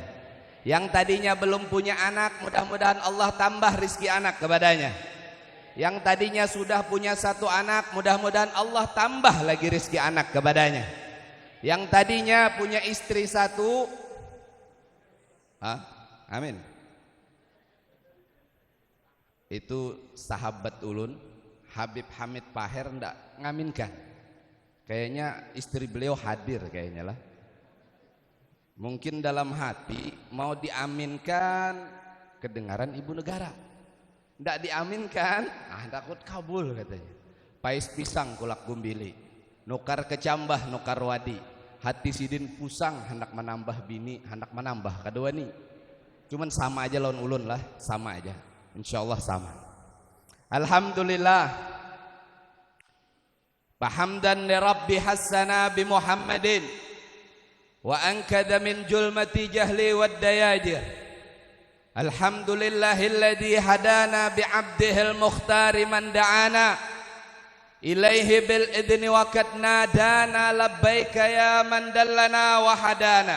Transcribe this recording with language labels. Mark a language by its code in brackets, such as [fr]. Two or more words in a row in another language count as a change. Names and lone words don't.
[id] Yang tadinya belum punya anak mudah-mudahan Allah tambah rizki anak kepadanya. Yang tadinya sudah punya 1 anak mudah-mudahan Allah tambah lagi rizki anak kepadanya. Yang tadinya punya istri 1, amin. [bjn] Itu sahabat ulun Habib Hamid Paher ndak ngaminkan. [id] Kayaknya istri beliau hadir kayaknya lah. Mungkin dalam hati mau diaminkan kedengaran ibu negara. Ndak diaminkan, takut kabul katanya. [bjn] Pais pisang kulak gumbili, nukar kecambah nukar wadi. Hati sidin pusang hendak menambah bini, hendak menambah kedua nih. Cuman sama aja lawan ulun lah, sama aja. [id] Insyaallah sama. Alhamdulillah. [ar] فحمدا لربي خصنا بمحمد وأنقذ من ظلمات الجهل والدياجر. الحمد لله الذي هدانا بعبده المختار من دعانا إليه بالإذن وقد نادانا لبيك يا من دلنا وهدانا.